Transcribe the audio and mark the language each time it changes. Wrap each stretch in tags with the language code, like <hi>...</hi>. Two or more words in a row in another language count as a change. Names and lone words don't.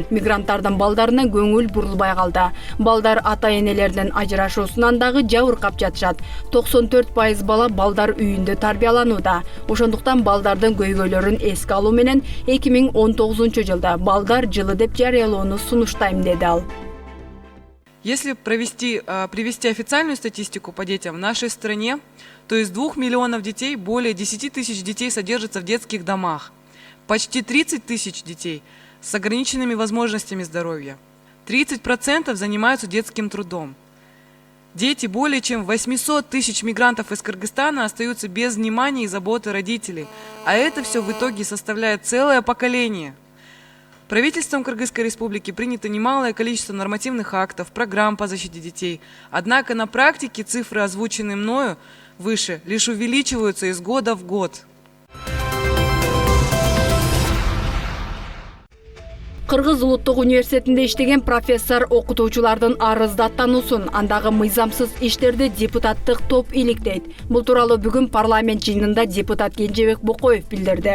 <ky>Мигранттардын балдарына көңүл бурулбай калды. Балдар ата-энелеринен ажырашуусунан дагы жабыркап жатышат. 94% бала балдар үйүндө тарбияланууда. Ошондуктан балдардын көйгөйлөрүн эске алуу менен 2019 жылда балдар жылы деп жарыялоону сунуштайм, деди ал.</ky> <ru>Если привести официальную статистику по детям в нашей стране, то из 2 миллионов детей более 10 тысяч детей содержатся в детских домах. Почти 30 тысяч детей с ограниченными возможностями здоровья. 30% занимаются детским трудом. Дети более чем 800 тысяч мигрантов из Кыргызстана остаются без внимания и заботы родителей. А это все в итоге составляет целое поколение. Правительством Кыргызской Республики принято немалое количество нормативных актов, программ по защите детей. Однако на практике цифры, озвученные мною выше, лишь увеличиваются из года в год.</ru> <ky>Кыргыз улуттук университетинде иштеген профессор окутуучулардын арыздаттануусун, андагы мыйзамсыз иштерди депутаттык топ иликтейт. Бул тууралуу бүгүн парламент жыйынында депутат Кенжебек Бокоев билдирди.</ky>